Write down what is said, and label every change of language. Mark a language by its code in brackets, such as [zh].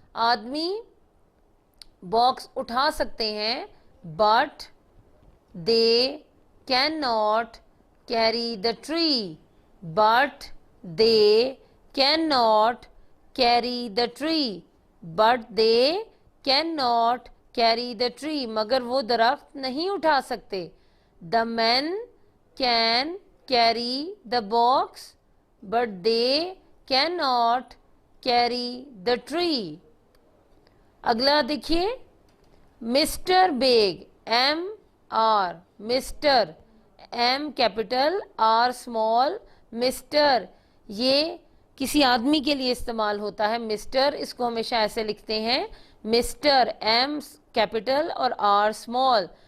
[hi] आदमी बॉक्स उठा सकते हैं, [en] but they cannot carry the tree, but they cannot carry the tree, but they cannot carry the tree, [hi] मगर वो दरख्त नहीं उठा सकते। [en] The men can carry the box, but they cannot carry the tree. [hi] अगला देखिए, mister bag, MR, mister, M capital, R small, mister, ये किसी आदमी के लिए इस्तेमाल होता है। मिस्टर, इसको हमेशा ऐसे लिखते हैं, मिस्टर, M कैपिटल और R स्मॉल।